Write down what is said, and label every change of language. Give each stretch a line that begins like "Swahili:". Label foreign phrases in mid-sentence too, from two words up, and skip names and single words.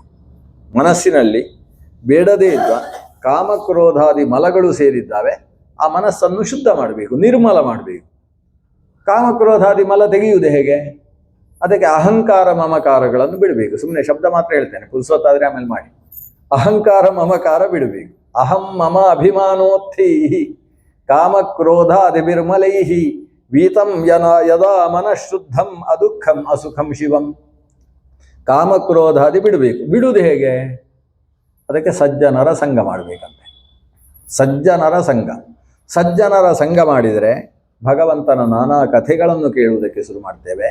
Kannada: ಮನಸ್ಸಿನಲ್ಲಿ ಬೇಡದೇ ಇದ್ದ ಕಾಮಕ್ರೋಧಾದಿ ಮಲಗಳು ಸೇರಿದ್ದಾವೆ, ಆ ಮನಸ್ಸನ್ನು ಶುದ್ಧ ಮಾಡಬೇಕು, ನಿರ್ಮಲ ಮಾಡಬೇಕು. ಕಾಮಕ್ರೋಧಾದಿ ಮಲ ತೆಗೆಯುವುದು ಹೇಗೆ? ಅದಕ್ಕೆ ಅಹಂಕಾರ ಮಮಕಾರಗಳನ್ನು ಬಿಡಬೇಕು. ಸುಮ್ಮನೆ ಶಬ್ದ ಮಾತ್ರ ಹೇಳ್ತೇನೆ, ಪುರುಸೊತ್ತಾದರೆ ಆಮೇಲೆ ಮಾಡಿ. ಅಹಂಕಾರ ಮಮಕಾರ ಬಿಡಬೇಕು.
Sanskrit: ಅಹಂ ಮಮ ಅಭಿಮಾನೋತ್ಥೈ ಕಾಮಕ್ರೋಧಾದಿ ನಿರ್ಮಲೈ ವೀತಂ ಯದಾ ಮನಃಶುದ್ಧಂ ಅದುಃಖಂ ಅಸುಖಂ ಶಿವಂ.
Kannada: ಕಾಮಕ್ರೋಧಾದಿ ಬಿಡಬೇಕು. ಬಿಡುವುದು ಹೇಗೆ? ಅದಕ್ಕೆ ಸಜ್ಜನರ ಸಂಘ ಮಾಡಬೇಕಂತೆ. ಸಜ್ಜನರ ಸಂಘ ಮಾಡಿದರೆ ಭಗವಂತನ ನಾನಾ ಕಥೆಗಳನ್ನು ಕೇಳುವುದಕ್ಕೆ ಶುರು ಮಾಡ್ತೇವೆ.